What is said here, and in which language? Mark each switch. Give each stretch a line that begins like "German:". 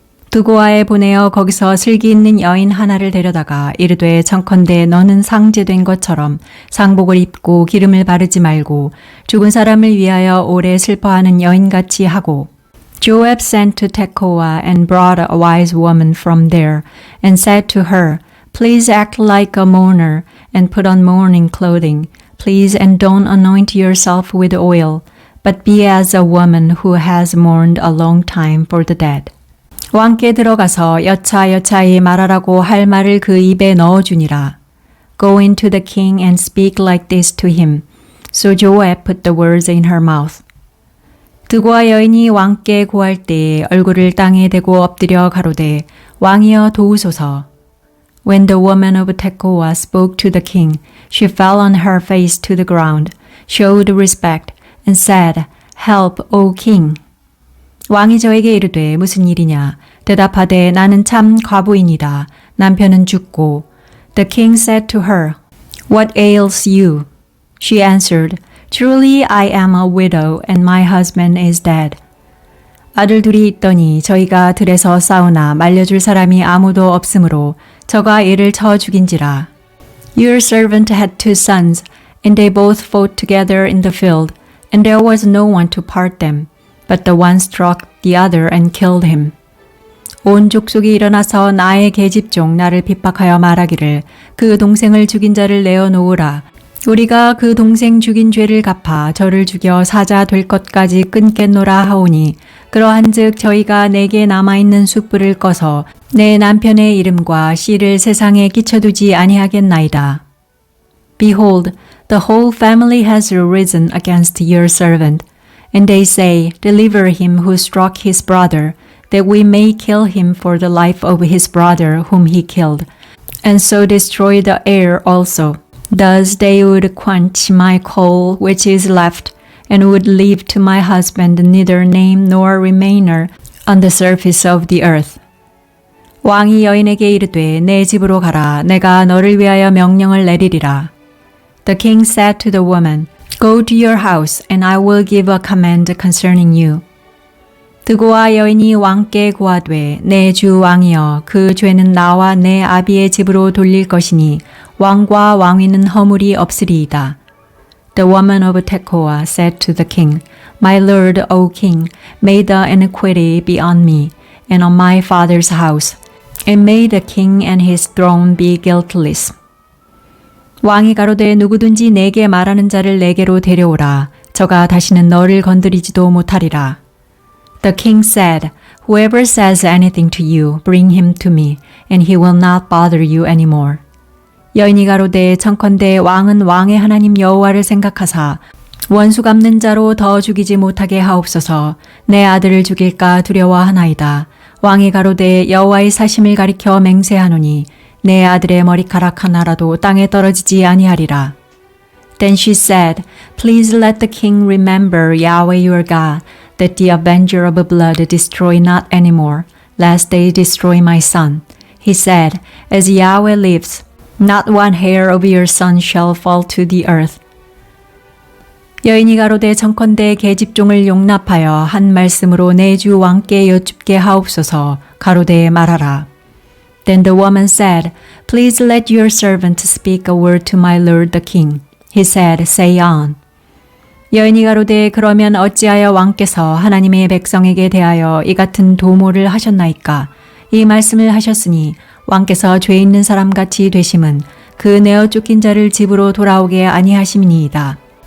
Korean: 두고아에 보내어 거기서 슬기 있는 여인 하나를 데려다가 이르되 청컨대 너는 상제된 것처럼 상복을 입고 기름을 바르지 말고 죽은 사람을 위하여 오래 슬퍼하는 여인같이 하고
English: Joab sent to Tekoa and brought a wise woman from there and said to her, Please act like a mourner and put on mourning clothing. Please and don't anoint yourself with oil, but be as a woman who has mourned a long time for the dead.
Korean: 왕께 들어가서 여차여차히 말하라고 할 말을 그 입에 넣어주니라.
English: Go into the king and speak like this to him. So Joab put the words in her mouth.
Korean: 드고아 여인이 왕께 고할 때에 얼굴을 땅에 대고 엎드려 가로되 왕이여 도우소서.
English: When the woman of Tekoa spoke to the king, she fell on her face to the ground, showed respect, and said, Help, O king.
Korean: 왕이 저에게 이르되 무슨 일이냐? 대답하되 나는 참 과부인이다. 남편은 죽고.
English: The king said to her, What ails you? She answered, Truly I am a widow and my husband is dead.
Korean: 아들 둘이 있더니 저희가 들에서 싸우나 말려줄 사람이 아무도 없으므로 저가 이를 쳐 죽인지라.
English: Your servant had 2 sons, and they both fought together in the field, and there was no one to part them. But the one struck the other and killed him.
Korean: 온 족속이 일어나서 나의 계집종 나를 핍박하여 말하기를 그 동생을 죽인 자를 내어놓으라. 우리가 그 동생 죽인 죄를 갚아 저를 죽여 사자 될 것까지 끊겠노라 하오니 그러한즉 저희가 내게 남아있는 숯불을 꺼서 내 남편의 이름과 씨를 세상에 끼쳐두지 아니하겠나이다.
English: Behold, the whole family has risen against your servant. And they say, Deliver him who struck his brother, that we may kill him for the life of his brother whom he killed, and so destroy the heir also. Thus they would quench my coal which is left, and would leave to my husband neither name nor remainder on the surface of the earth.
Korean: 왕이 여인에게 이르되 내 집으로 가라. 내가 너를 위하여 명령을 내리리라.
English: The king said to the woman, Go to your house, and I will give a command concerning you.
Korean: 드고아 여인이 왕께 고하되 내 주 왕이여 그 죄는 나와 내 아비의 집으로 돌릴 것이니 왕과 왕위는 허물이 없으리이다.
English: The woman of Tekoa said to the king, My lord, O king, may the iniquity be on me and on my father's house, and may the king and his throne be guiltless.
Korean: 왕이 가로되 누구든지 내게 말하는 자를 내게로 데려오라. 저가 다시는 너를 건드리지도 못하리라.
English: The king said, Whoever says anything to you, bring him to me, and he will not bother you anymore.
Korean: 여인이 가로되 청컨대 왕은 왕의 하나님 여호와를 생각하사 원수 갚는 자로 더 죽이지 못하게 하옵소서. 내 아들을 죽일까 두려워하나이다. 왕이 가로되 여호와의 사심을 가리켜 맹세하노니 내 아들의 머리카락 하나라도 땅에 떨어지지 아니하리라.
English: Then she said, Please let the king remember Yahweh your God, that the avenger of blood destroy not any more, lest they destroy my son. He said, As Yahweh lives, not one hair of your son shall fall to the earth.
Korean: 여인이 가로되 청컨대 계집종을 용납하여 한 말씀으로 내 주 왕께 여쭙게 하옵소서. 가로되 말하라.
English: Then the woman said, Please let your servant speak a word to my lord the king. He said, Say on.
Korean: 여인이 가로되 그러면 어찌하여 왕께서 하나님의 백성에게 대하여 이 같은 도모를 하셨나이까? 이 말씀을 하셨으니 왕께서 죄 있는 사람같이 되심은 그 내어 쫓긴 자를 집으로 돌아오게 아니하심이니이다.